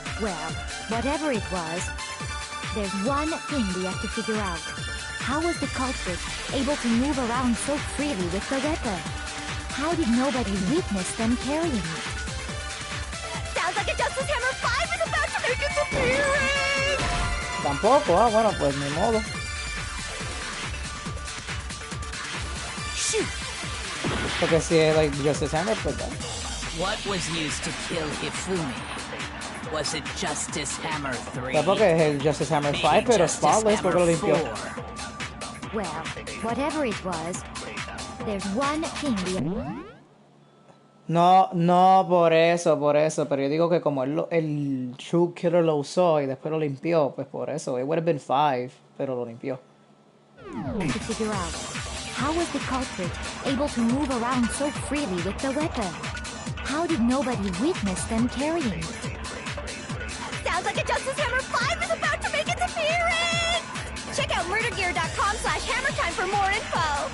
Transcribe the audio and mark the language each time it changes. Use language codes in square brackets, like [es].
[en] Well, whatever it was, there's one thing we have to figure out. How was the culprit able to move around so freely with the weapon? How did nobody witness them carrying it? Sounds like a Justice Hammer 5 is about to make its appearance! [es] Tampoco, bueno, pues ni modo. [en] Shoot! [es] Porque si es like Justice Hammer, pues ya. [en] What was used to kill Hifumi? Was it Justice Hammer 3? [es] Tampoco es el Justice Hammer 5, pero spotless porque lo limpió. [en] Well, whatever it was, there's one thing we... [es] No, por eso, pero yo digo que como el True Killer lo usó y después lo limpió, pues por eso, it would have been 5, pero lo limpió. [en] To figure out, how was the culprit able to move around so freely with the weapon? How did nobody witness them carrying it? Sounds like a Justice Hammer 5 is about to make its appearance! Check out murdergear.com/hammertime for more info!